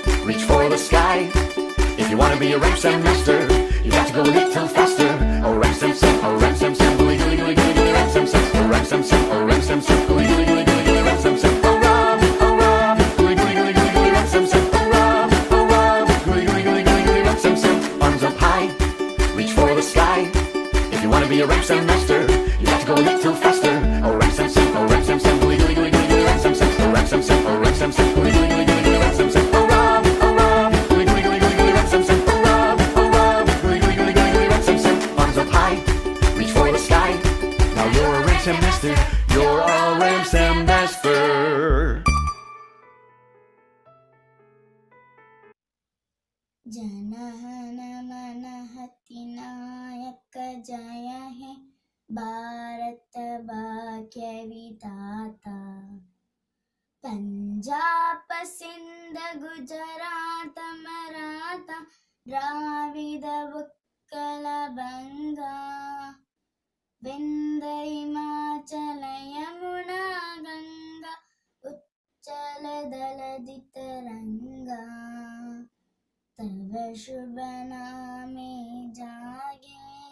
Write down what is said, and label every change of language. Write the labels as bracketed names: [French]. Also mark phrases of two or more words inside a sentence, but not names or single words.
[English] reach for the sky. If you want to be a rap Sam master, you got to go a little faster. Oh rap Sam Sam, oh rap Sam Sam, gooey gooey gooey gooey gooey rap Sam Sam, oh rap Sam Sam, oh rap Sam Sam, gooey gooey gooey gooey gooey rap Sam Sam, oh Rob, gooey gooey gooey gooey gooey rap Sam Sam, oh Rob, gooey gooey gooey gooey gooey rap Sam Sam. Arms up high, reach for the sky. If you want to be a rap Sam master, you got to go a little faster. Oh rap Sam Sam, oh rap Sam Sam, gooey gooey gooey gooey gooey rap Sam Sam, oh rap Sam Sam, oh rap Sam Sam, gooey gooey gooey gooey gooey rap Sam Sam, oh Rob, gooey gooey gooey gooey gooey rap Sam Sam, oh Rob, gooey gooey gooey gooey gooey rap Sam Sam. Arms up high, reach for the sky. Now you're a rap Sam master, you're a rap Sam master. [Bangla] জনগণ মন অতি নায়ক জয় হে ভারত ভাগ্য বিধাতা পঞ্জাব সিন্ধ গুজরাত মরাঠা দ্রাবিড় উৎকল বঙ্গ বিন্ধ্য হিমাচল যমুনা গঙ্গা উচ্চল দলধি তরঙ্গ তব শুভ নামে জাগে